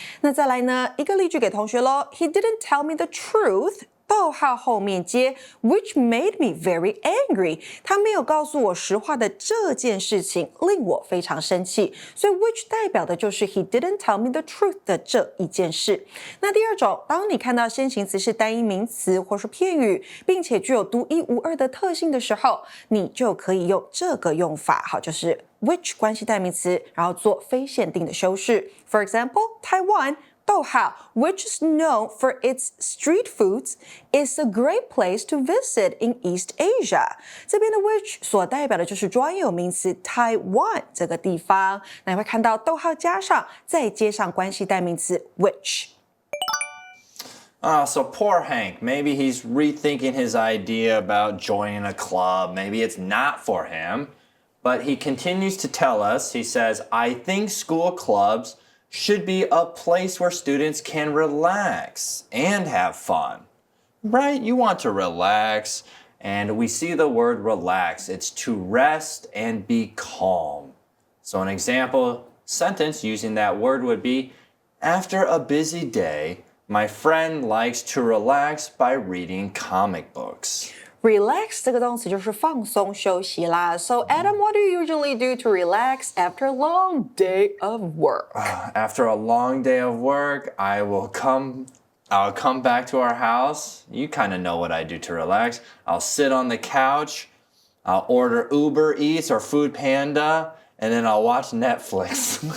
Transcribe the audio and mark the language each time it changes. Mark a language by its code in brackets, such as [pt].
[zh] 那再来呢，一个例句给同学咯 [en] He didn't tell me the truth， [zh] 逗号后面接 [en] which made me very angry， [zh] 他没有告诉我实话的这件事情令我非常生气，所以 which 代表的就是 he didn't tell me the truth 的这一件事。那第二种，当你看到先行词是单一名词或是片语，并且具有独一无二的特性的时候，你就可以用这个用法，好，就是 which 关系代名词，然后做非限定的修饰。 [en] For example, Taiwan逗号 which is known for its street foods is a great place to visit in East Asia。 [zh] 这边的 which 所代表的就是专有名词 Taiwan 这个地方，那你会看到逗号加上，再接上关系代名词 which。 [en] So poor Hank, maybe he's rethinking his idea about joining a club. Maybe it's not for him. But he continues to tell us, he says, I think school clubs should be a place where students can relax and have fun. Right? You want to relax, and we see the word relax. It's to rest and be calm. So an example sentence using that word would be, after a busy day, my friend likes to relax by reading comic books. [zh] Relax 这个动词就是放松休息啦。 [en] So Adam, what do you usually do to relax after a long day of work? After a long day of work, I'll come back to our house. You kind of know what I do to relax. I'll sit on the couch. I'll order Uber Eats or Food Panda, and then I'll watch Netflix.